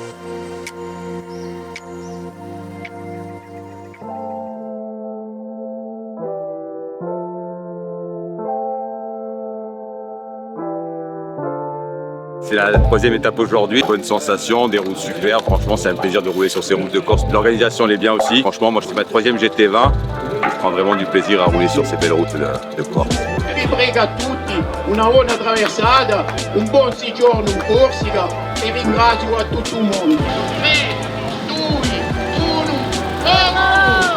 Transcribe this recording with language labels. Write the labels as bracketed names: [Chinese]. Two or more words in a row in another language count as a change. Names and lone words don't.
[French] C'est la troisième étape aujourd'hui, bonne sensation, des routes super, franchement c'est un plaisir de rouler sur ces routes de Corse. L'organisation elle est bien aussi, franchement moi c'est ma troisième GT20, je prends vraiment du plaisir à rouler sur ces belles routes de Corse. [Italian] Vi prego a tutti una buona traversata, un buon soggiorno in Corsica e ringrazio a tutto il mondo. [French] 3, 2, 1, bravo!